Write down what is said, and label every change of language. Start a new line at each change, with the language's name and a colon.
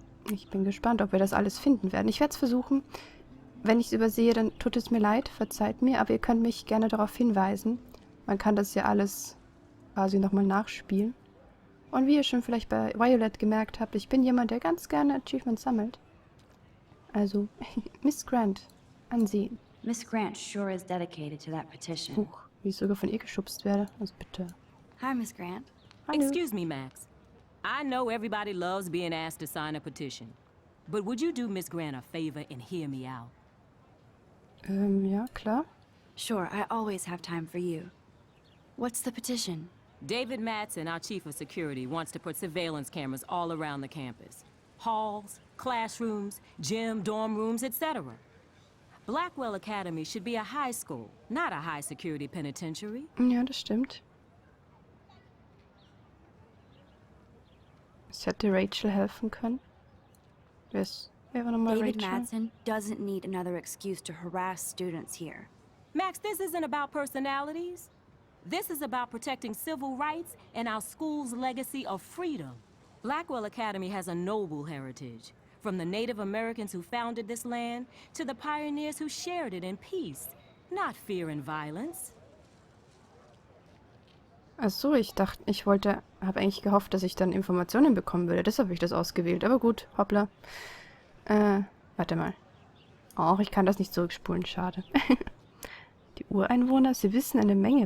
German: Ich bin gespannt, ob wir das alles finden werden. Ich werde es versuchen. Wenn ich es übersehe, dann tut es mir leid, verzeiht mir, aber ihr könnt mich gerne darauf hinweisen. Man kann das ja alles quasi nochmal nachspielen. Und wie ihr schon vielleicht bei Violet gemerkt habt, ich bin jemand, der ganz gerne Achievements sammelt. Also, Miss Grant, ansehen.
English: Miss Grant sure is dedicated to that petition.
German: Huch, wie ich sogar von ihr geschubst werde. Also bitte.
English: Hi, Miss Grant.
German: Hallo.
English: Excuse me, Max. I know everybody loves being asked to sign a petition. But would you do Miss Grant a favor and hear me out?
German: Ja, klar.
English: Sure, I always have time for you. What's the petition? David Madsen, our chief of security, wants to put surveillance cameras all around the campus. Halls, classrooms, gym, dorm rooms, etc. Blackwell Academy should be a high school, not a high-security penitentiary.
German: Ja, das stimmt. Es hätte Rachel helfen können. Wer war nochmal
English: David
German: Rachel?
English: Madsen doesn't need another excuse to harass students here. Max, this isn't about personalities. This is about protecting civil rights and our school's legacy of freedom. Blackwell Academy has a noble heritage, from the Native Americans who founded this land to the pioneers who shared it in peace, not fear and violence.
German: Ach so, habe eigentlich gehofft, dass ich dann Informationen bekommen würde. Deshalb habe ich das ausgewählt. Aber gut, hoppla. Warte Warte mal. Och, ich kann das nicht zurückspulen, schade. Die Ureinwohner, sie wissen eine Menge.